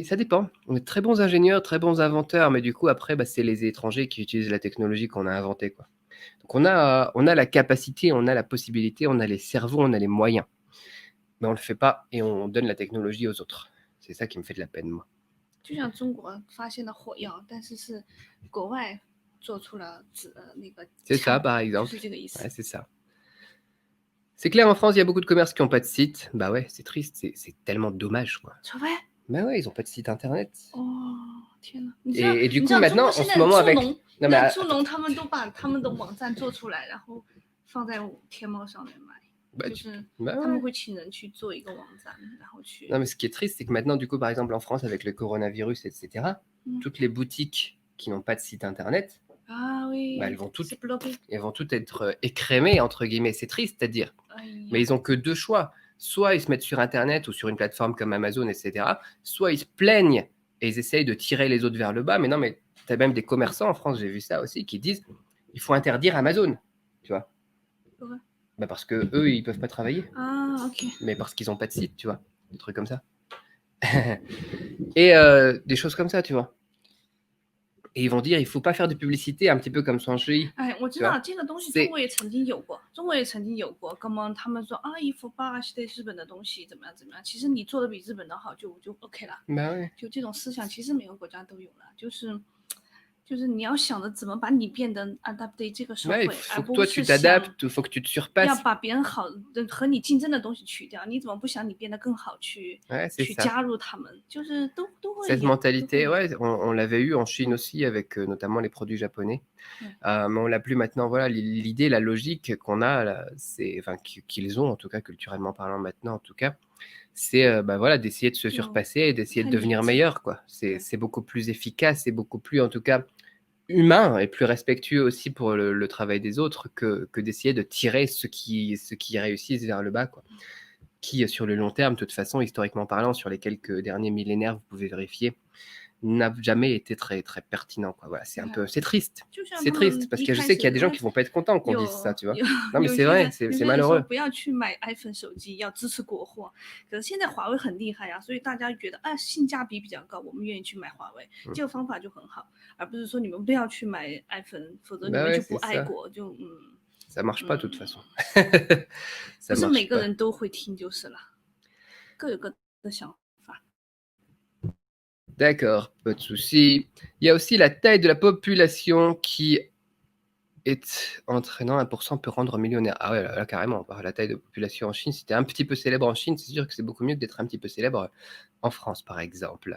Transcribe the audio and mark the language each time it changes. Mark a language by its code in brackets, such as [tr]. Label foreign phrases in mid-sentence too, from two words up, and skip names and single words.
[fr] Ça dépend. On est très bons ingénieurs, très bons inventeurs, mais du coup, après, c'est les étrangers qui utilisent la technologie qu'on a inventée, quoi. Donc, on a la capacité, on a la possibilité, on a les cerveaux, on a les moyens. Mais on le fait pas et on donne la technologie aux autres. C'est ça qui me fait de la peine, moi. [zh] 就像中国发现了火药，但是是国外做出了那个 [fr] C'est ça, [zh] 枪， [fr] par [zh] 就 [fr] exemple. [zh] 是这个意思。 [fr] Ouais, c'est ça. C'est clair, en France, il y a beaucoup de commerces qui n'ont pas de site. Bah ouais, c'est triste, c'est tellement dommage, quoi. [zh] 除非 [fr] Bah ouais, ils n'ont pas de site internet. [zh] 哦，天哪！你知道 [fr] Et du [zh] 你知 [fr] coup, [zh] 道中 [fr] maintenant, [zh] 国 [fr] en [zh] 现 [fr] ce [zh] 在 [fr] moment, [zh] 猪 [fr] avec. [zh] 农， [fr] Non, mais [zh] 那猪农他们都把他们的网站做出来，然后放在天猫上面卖， [fr] bah, [zh] 就是 [fr] bah [zh] 他们 [fr] ouais. [zh] 会请人去做一个网站，然后去。 [fr] Non, mais ce qui est triste, c'est que maintenant, du coup, par exemple, en France, avec le coronavirus, etc., toutes les boutiques qui n'ont pas de site internet, 啊oui， elles vont toutes [zh] 是 bloqué。 [fr] être écrémées, entre guillemets. C'est triste à dire. [zh] 哎呀 [fr] Mais ils ont que deux choix. Soit ils se mettent sur internet ou sur une plateforme comme Amazon, etc. Soit ils se plaignent et ils essayent de tirer les autres vers le bas. Mais non, mais tu as même des commerçants en France, j'ai vu ça aussi, qui disent il faut interdire Amazon. Tu vois. Pourquoi? Bah parce que eux, ils peuvent pas travailler. Ah, ok. Mais parce qu'ils n'ont pas de site, tu vois. Des trucs comme ça. Et des choses comme ça, tu vois. Et ils vont dire il faut pas faire de publicité, un petit peu comme Swansea. [zh] 哎，我知道这个东西中国也曾经有过，中国也曾经有过。那么他们说啊，148是日本的东西怎么样怎么样，其实你做的比日本的好就 OK 了。 [fr] bah ouais. [zh] 就这种思想，其实每个国家都有了，就是你要想着怎么把你变得 adapt 这个社 [fr] Ouais, [zh] 会， [fr] il [zh] 而 [fr] faut que [zh] 不 [fr] toi [zh] 是 [fr] tu [zh] 想 [fr] t'adaptes, il faut que tu te [zh] 要 [fr] surpasses. [zh] 把别人好的和你竞争的东西去掉。你怎么不想你变得更好去 [fr] Ouais, c'est [zh] 去 [fr] ça. [zh] 加入他们？就是都会 [fr] Cette [zh] 有。 [fr] mentalité, [zh] 都会有 [fr] ouais, on l'avait eu en Chine aussi avec notamment les produits japonais. Ouais. Mais on l'a plus maintenant. Voilà, l'idée, la logique qu'on a, là, enfin, qu'ils ont en tout cas culturellement parlant maintenant, en tout cas, c'est bah, voilà, d'essayer de se surpasser et d'essayer de devenir meilleur, quoi. Ouais. C'est beaucoup plus efficace, c'est beaucoup plus, en tout cas, humain et plus respectueux aussi pour le travail des autres que d'essayer de tirer ceux qui réussissent vers le bas, quoi. Qui, sur le long terme, de toute façon, historiquement parlant, sur les quelques derniers millénaires, vous pouvez vérifier, n'a jamais été très, très pertinent, quoi. Voilà, c'est un peu, c'est triste. C'est triste parce que je sais qu'il y a des gens qui vont pas être contents qu'on dise ça, tu vois. Non, mais c'est vrai, c'est malheureux. [zh] 不要去买 iPhone 手机，要支持国货。可是现在华为很厉害啊，所以大家觉得啊性价比比较高，我们愿意去买华为，这个方法就很好，而不是说你们不要去买 iPhone， 否则你们就不爱国，就 [fr] Ça marche pas de toute façon. [zh] 不是每个人都会听就是了，各有各的想法。 [fr] D'accord, pas de souci. Il y a aussi la taille de la population qui est entraînant 1% peut rendre millionnaire. Ah ouais, là, carrément, la taille de population en Chine, si tu es un petit peu célèbre en Chine, c'est sûr que c'est beaucoup mieux que d'être un petit peu célèbre en France, par exemple.